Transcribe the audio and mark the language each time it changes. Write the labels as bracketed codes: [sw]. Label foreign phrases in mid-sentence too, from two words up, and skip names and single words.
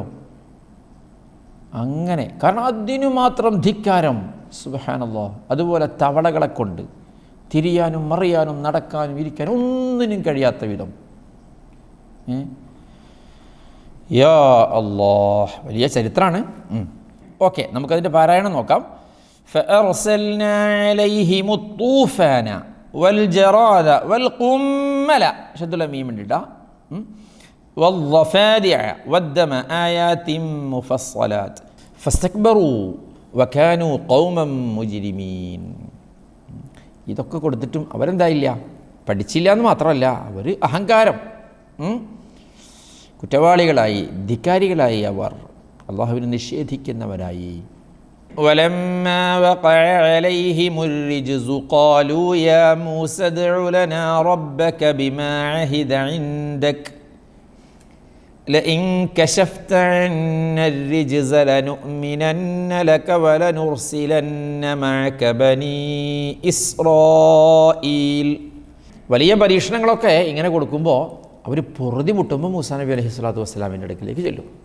[ml] അങ്ങനെ, കാരണം അതിനു മാത്രം ധിക്കാരം. [ar] سبحان الله. [ml] അതുപോലെ തവളകളെ കൊണ്ട് തിരിയാനും മറിയാനും നടക്കാനും ഇരിക്കാനും ഒന്നിനും കഴിയാത്ത വിധം. [ar] يا الله, [ml] വലിയ ചരിത്രമാണ്. ഓക്കെ, നമുക്കതിൻ്റെ പാരായണം നോക്കാം. [ar] فأرسلنا عليهم الطوفان والجراد والقمل شد الميم ندا والضفادع والدم آيات مفصلات فاستكبروا وكانوا قوما مجرمين. [ml] ഇതൊക്കെ കൊടുത്തിട്ടും അവരെന്തായില്ല, പഠിച്ചില്ല എന്ന് മാത്രമല്ല, അവർ അഹങ്കാരം, കുറ്റവാളികളായി, ധിക്കാരികളായി, അവർ അള്ളാഹുവിനെ നിഷേധിക്കുന്നവരായി. [ar] ولما وقع عليهم الرجز قالوا يا موسى ادع لنا ربك بما عهد عندك لئن كشفت عنا الرجز لنؤمنن لك ولنرسلن معك بني إسرائيل. [ml] വലിയ പരീക്ഷണങ്ങളൊക്കെ ഇങ്ങനെ കൊടുക്കുമ്പോൾ അവർ പൊറുതി മുട്ടുമ്പോൾ മൂസാ നബി [ar] عليه الصلاة والسلام [ml] അടുക്കിലേക്ക് ചെല്ലും.